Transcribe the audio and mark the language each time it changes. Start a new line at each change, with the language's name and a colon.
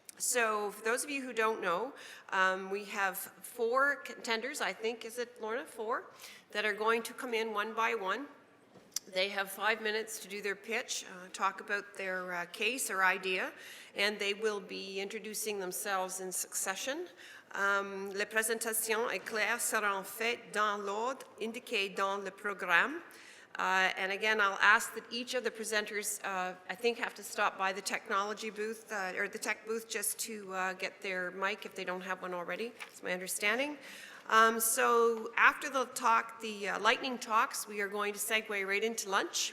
English: So for those of you who don't know, we have 4 contenders, I think, is it Lorna, 4, that are going to come in one by one. They have 5 minutes to do their pitch, talk about their case or idea, and they will be introducing themselves in succession.
French: Les présentations éclairs seront faites dans l'ordre indiqué dans le programme.
English: And again, I'll ask that each of the presenters, I think, have to stop by the technology booth, or the tech booth, just to get their mic if they don't have one already. That's my understanding. So after the talk, the lightning talks, we are going to segue right into lunch.